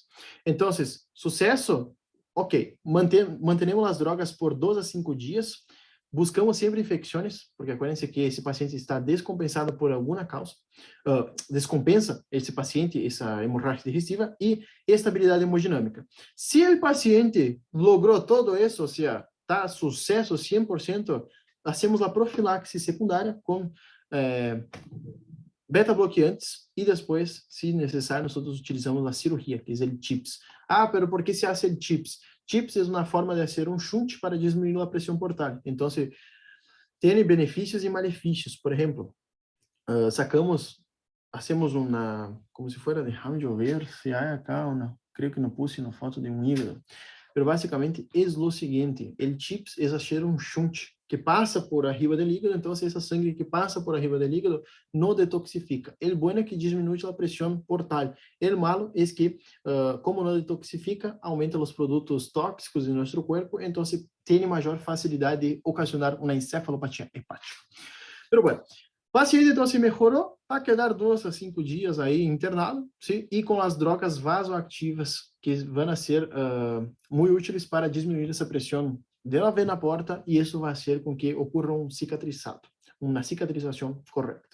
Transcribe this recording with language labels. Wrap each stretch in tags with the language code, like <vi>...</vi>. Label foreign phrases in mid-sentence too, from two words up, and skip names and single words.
<pt>Então, sucesso, ok, mantenemos as drogas por 2 a 5 dias, buscamos sempre infecções, porque acuérdense que esse paciente está descompensado por alguma causa, descompensa esse paciente, essa hemorragia digestiva, e estabilidade hemodinâmica. Se o paciente logrou todo isso, ou seja, está sucesso 100%, hacemos a profilaxis secundária com beta-bloqueantes e depois, se necessário, nós utilizamos a cirurgia, que é o TIPS.</pt> <es>Pero por que se hace el TIPS?</es> <pt>TIPS é uma forma de fazer um shunt para diminuir a pressão portal. Então, tem benefícios e malefícios. Por exemplo,</pt> <es>hacemos como se fuera, déjame</es> <pt>eu ver, se há acá, creio que não puse na foto de um hígado. Pero basicamente é o seguinte, o TIPS é fazer um shunt que passa</pt> <es>por arriba</es> <pt>do hígado, então essa sangue que passa</pt> <es>por arriba</es> <pt>do hígado não detoxifica. O bom é que diminui a pressão portal. O malo é que, como não detoxifica, aumenta os produtos tóxicos em nosso corpo, então tem maior facilidade de ocasionar uma encefalopatia hepática.</pt> <es>Pero bueno,</es> <pt>o paciente então se melhorou, vai quedar 2 a 5 dias aí internado, sim? E com as drogas vasoativas que vão ser muito úteis para diminuir essa pressão dela vem na porta e isso vai ser com que ocorra um cicatrizado, uma cicatrização correta.</pt>